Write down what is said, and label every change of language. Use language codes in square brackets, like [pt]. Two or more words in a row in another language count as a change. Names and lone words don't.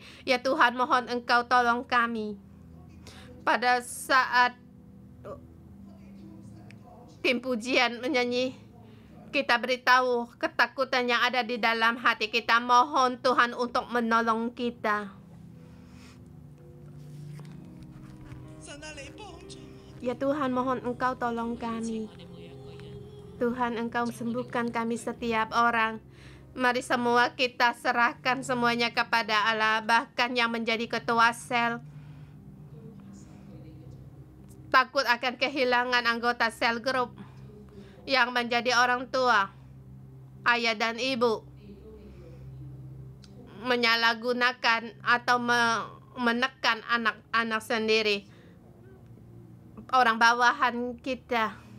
[id] Ya Tuhan, mohon Engkau tolong kami. Pada saat tim pujian menyanyi, kita beritahu ketakutan yang ada di dalam hati kita. Mohon Tuhan untuk menolong kita. [zh] 神啊，你幫助我。 [id] Ya Tuhan, mohon Engkau tolong kami. Tuhan, Engkau sembuhkan kami setiap orang. Mari semua kita serahkan semuanya kepada Allah. Bahkan yang menjadi ketua sel takut akan kehilangan anggota sel grup, yang menjadi orang tua, ayah dan ibu, menyalahgunakan atau menekan anak-anak sendiri, orang bawahan kita.